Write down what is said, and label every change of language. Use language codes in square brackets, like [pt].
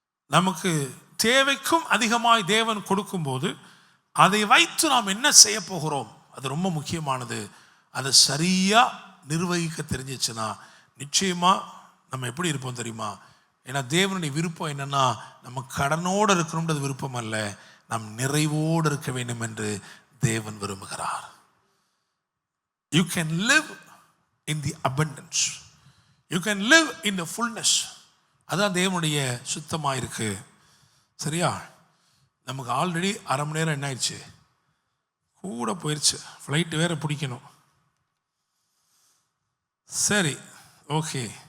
[ta] நமக்கு தேவைக்கும் அதிகமாய் தேவன் கொடுக்கும்போது அதை வைத்து நாம் என்ன செய்ய போகிறோம், அது ரொம்ப முக்கியமானது. அதை சரியாக நிர்வகிக்க தெரிஞ்சிச்சுன்னா நிச்சயமாக நம்ம எப்படி இருப்போம் தெரியுமா. ஏன்னா தேவனுடைய விருப்பம் என்னன்னா, நம்ம கடனோடு இருக்கணும்ன்றது விருப்பம் அல்ல, நாம் நிறைவோடு இருக்க வேண்டும் என்று தேவன் விரும்புகிறார். [en] You can live in the abundance, you can live in the fullness. [ta] அதான் தேவனுடைய சுத்தமாக இருக்கு. சரியா, நமக்கு ஆல்ரெடி 1/2 மணி நேரம் என்ன ஆயிடுச்சு, கூட போயிடுச்சு. ஃப்ளைட்டு வேற பிடிக்கணும். சரி, ஓகே.